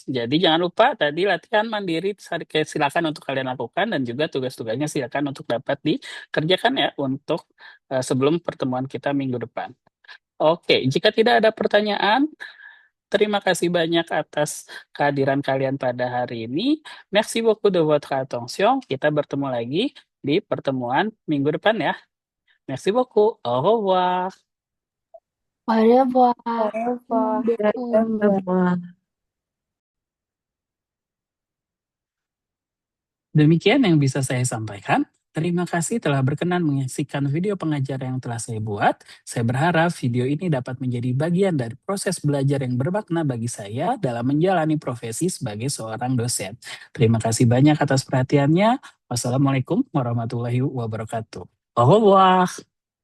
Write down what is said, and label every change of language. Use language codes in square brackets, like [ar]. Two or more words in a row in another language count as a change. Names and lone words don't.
[id] Jadi jangan lupa tadi latihan mandiri silakan untuk kalian lakukan, dan juga tugas-tugasnya silakan untuk dapat dikerjakan ya untuk sebelum pertemuan kita minggu depan. Oke, jika tidak ada pertanyaan, terima kasih banyak atas kehadiran kalian pada hari ini. [fr] Merci beaucoup de votre attention. [id] Kita bertemu lagi di pertemuan minggu depan ya. [fr] Merci beaucoup. Au revoir. Au revoir. Au revoir. [id] Demikian yang bisa saya sampaikan. Terima kasih telah berkenan menyaksikan video pengajaran yang telah saya buat. Saya berharap video ini dapat menjadi bagian dari proses belajar yang bermakna bagi saya dalam menjalani profesi sebagai seorang dosen. Terima kasih banyak atas perhatiannya. [ar] والسلام عليكم ورحمة الله وبركاته. [fr] Au revoir.